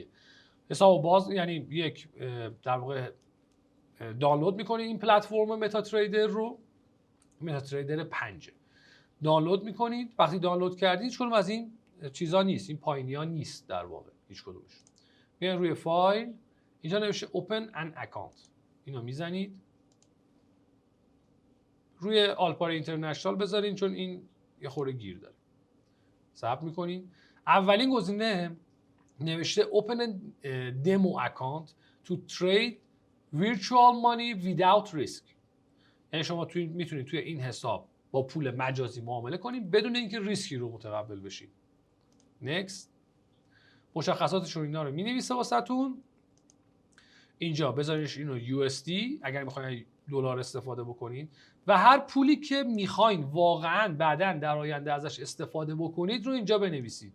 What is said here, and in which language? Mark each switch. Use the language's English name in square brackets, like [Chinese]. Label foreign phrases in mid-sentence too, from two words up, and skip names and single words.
[Persian] حساب باز یعنی یک در واقع دانلود می‌کنی این پلتفرم متا تریدر رو، متا تریدر 5 دانلود می‌کنید. وقتی دانلود کردید هیچ کدوم از این چیزا نیست، این پایینی‌ها نیست در واقع هیچ کدومش. میان روی فایل، اینجا نوشته [English] open an account، [Persian] اینو میزنید. روی آلپاری اینترنشنال بذارین چون این یه خورده گیر داره. ثبت میکنین. اولین گزینه نوشته [English] open a demo account to trade virtual money without risk. [Persian] یعنی شما میتونید توی این حساب با پول مجازی معامله کنید بدون اینکه ریسکی رو متقبل بشید. next. مشخصاتشون اینا رو مینویسه واسهتون. اینجا بذاریش اینو USD اگر میخواین دلار استفاده بکنید و هر پولی که میخواین واقعا بعداً در آینده ازش استفاده بکنید رو اینجا بنویسید.